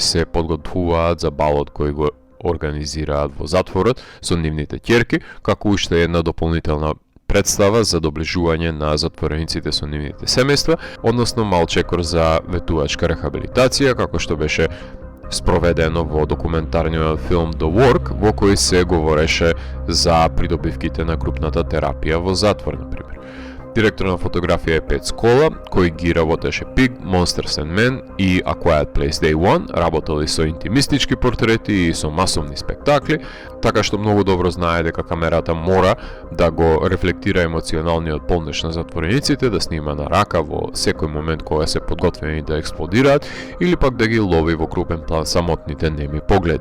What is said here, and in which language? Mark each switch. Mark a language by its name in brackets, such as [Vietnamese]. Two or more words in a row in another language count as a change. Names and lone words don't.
[Macedonian] се подготвуваат за балот кој го организираат во затворот со нивните ќерки, како уште една дополнителна представа за доближување на затворениците со нивните семејства, односно мал чекор за ветувачка рехабилитација, како што беше спроведено во документарниот филм The Work, во кој се говореше за придобивките на групната терапија во затвор, например. Директор на фотографија е Пет Скола, кој ги работеше Pig, Monsters and Men и A Quiet Place Day One, работели со интимистички портрети и со масовни спектакли, така што многу добро знае дека камерата мора да го рефлектира емоционалниот полнеж на затворениците, да снима на рака во секој момент кога се подготвени да експлодираат или пак да ги лови во крупен план самотните неми погледи.